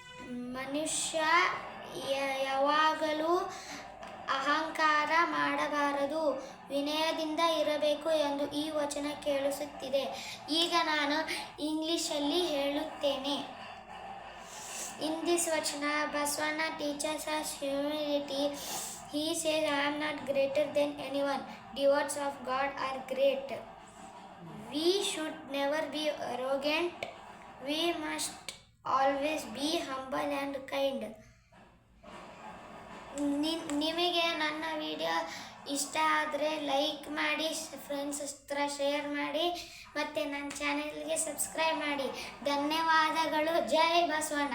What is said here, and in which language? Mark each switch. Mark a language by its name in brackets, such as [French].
[Kannada] ಮನುಷ್ಯ ಯಾವಾಗಲೂ ಅಹಂಕಾರ ಮಾಡಬಾರದು, ವಿನಯದಿಂದ ಇರಬೇಕು ಎಂದು ಈ ವಚನ ಕೇಳಿಸುತ್ತಿದೆ. ಈಗ ನಾನು ಇಂಗ್ಲಿಷಲ್ಲಿ ಹೇಳುತ್ತೇನೆ. [English] In this vachana, Basavana teaches us humility. He says, I am not greater than anyone. Devotees of God are great. We should never be arrogant. We must always be humble and kind. [Kannada] ನಿಮಗೆ ನನ್ನ video ಇಷ್ಟ ಆದರೆ like ಮಾಡಿ, friends ಹತ್ರ share ಮಾಡಿ, ಮತ್ತು ನನ್ನ ಚಾನೆಲ್ಗೆ ಸಬ್ಸ್ಕ್ರೈಬ್ ಮಾಡಿ. ಧನ್ಯವಾದಗಳು. ಜೈ ಬಸವಣ್ಣ.